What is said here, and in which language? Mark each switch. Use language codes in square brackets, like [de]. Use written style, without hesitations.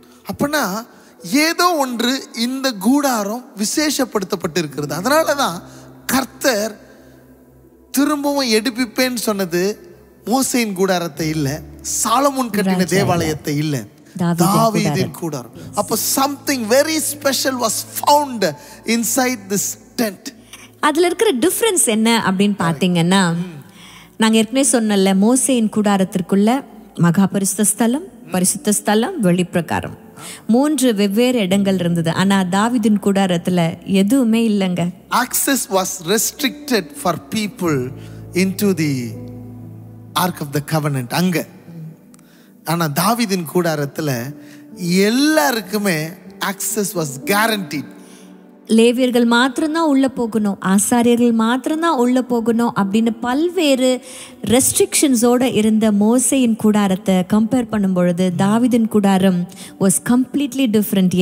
[ta] அப்படின்னா ஏதோ ஒன்று இந்த கூடாரம் விசேஷப்படுத்தப்பட்டு இருக்கிறது. அதனாலதான் கர்த்தர் திரும்பவும் எடுப்பிப்பேன்னு சொன்னது மோசேயின் கூடாரத்தை இல்ல, சாலமோன் கட்டின தேவாலயத்தை இல்ல, தாவீதின் கூடாரம். [en] அப்ப something very special was found inside this tent. [ta] அதுல இருக்கிற டிஃபரன்ஸ் என்ன அப்படின்னு பாத்தீங்கன்னா, நாங்க ஏற்கனவே சொன்னல, மோசேயின் கூடாரத்திற்குள்ள மகா பரிசுத்த ஸ்தலம், பரிசுத்த ஸ்தலம், வெளிப்பிரகாரம், 3 வெவ்வேறு இடங்கள் இருந்தது. ஆனா தாவீதின் கூடாரத்துல எதுவுமே இல்லைங்க. [en] Access was restricted for people into the Ark of the Covenant அங்க. [ta] ஆனா தாவீதின் கூடாரத்துல எல்லாருக்குமே [en] access was guaranteed. [ta] லேவியர்கள் மாத்திரம்தான் உள்ள போகணும், ஆசாரியர்கள் மாத்திரம்தான் உள்ள போகணும் அப்படின்னு பல்வேறு ரெஸ்ட்ரிக்ஷன்ஸோட இருந்த மோசேயின் கூடாரத்தை கம்பேர் பண்ணும் பொழுது தாவீதின் கூடாரம் [en] Was completely different.